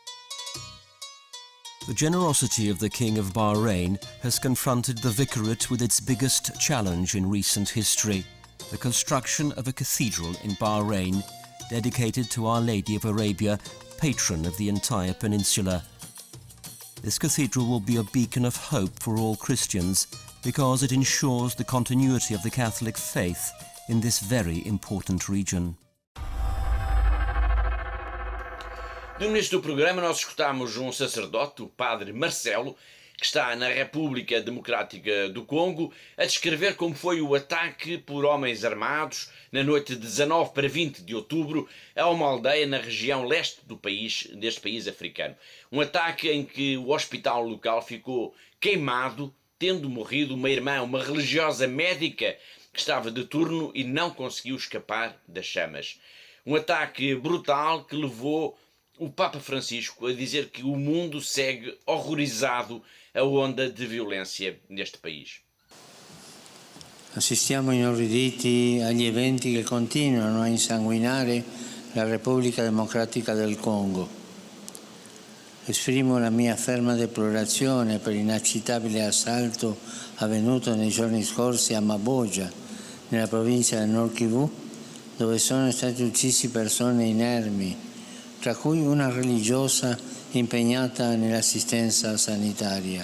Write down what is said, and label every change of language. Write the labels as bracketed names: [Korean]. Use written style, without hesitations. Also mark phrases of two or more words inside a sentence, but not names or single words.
[English] The generosity of the King of Bahrain has confronted the Vicarate with its biggest challenge in recent history, the construction of a cathedral in Bahrain dedicated to Our Lady of Arabia, patron of the entire peninsula. This cathedral will be a beacon of hope for all Christians because it ensures the continuity of the Catholic faith in this very important region. [Portuguese] No início do programa nós escutámos um sacerdote, o padre Marcelo, que está na República Democrática do Congo, a descrever como foi o ataque por homens armados na noite de 19 para 20 de outubro a uma aldeia na região leste do país, deste país africano. Um ataque em que o hospital local ficou queimado, tendo morrido uma irmã, uma religiosa médica que estava de turno e não conseguiu escapar das chamas. Um ataque brutal que levou o Papa Francisco a dizer que o mundo segue horrorizado a onda de violência neste país. [Italian] Assistiamo inorriditi agli eventi che continuano a insanguinare la Repubblica Democratica del Congo. Esprimo la mia ferma deplorazione per l'inaccettabile assalto avvenuto nei giorni scorsi a Maboja, nella provincia del Nord Kivu, dove sono stati uccisi persone inermi, tra cui una religiosa impegnata nell'assistenza sanitaria.